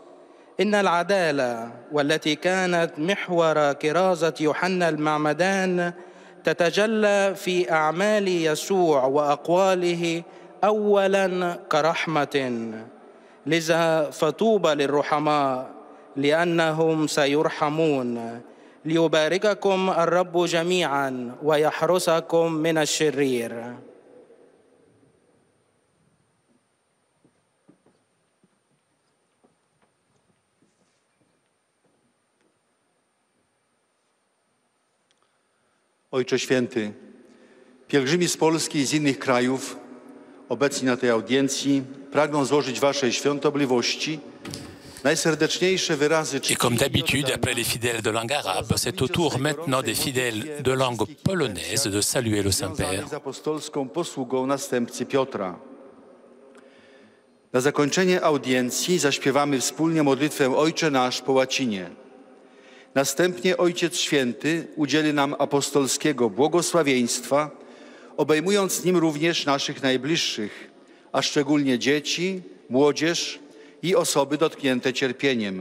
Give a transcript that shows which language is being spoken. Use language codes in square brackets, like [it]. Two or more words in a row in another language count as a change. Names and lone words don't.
[ar] إن العدالة والتي كانت محور كرازة يوحنا المعمدان تتجلى في أعمال يسوع وأقواله أولاً كرحمة. لذا فطوبى للرحماء لأنهم سيرحمون. ليبارككم الرب جميعاً ويحرسكم من الشرير. [pl] Ojcze Święty, pielgrzymi z Polski i z innych krajów obecni na tej audiencji pragną złożyć Waszej świątobliwości najserdeczniejsze wyrazy [fr] Et comme d'habitude, après les fidèles de langue arabe, c'est au tour maintenant des fidèles de langue polonaise de saluer le Saint-Père. [pl] z apostolską posługą następcy Piotra. Na zakończenie audiencji zaśpiewamy wspólnie modlitwę Ojcze Nasz po łacinie. Następnie Ojciec Święty udzieli nam apostolskiego błogosławieństwa, obejmując nim również naszych najbliższych, a szczególnie dzieci, młodzież i osoby dotknięte cierpieniem.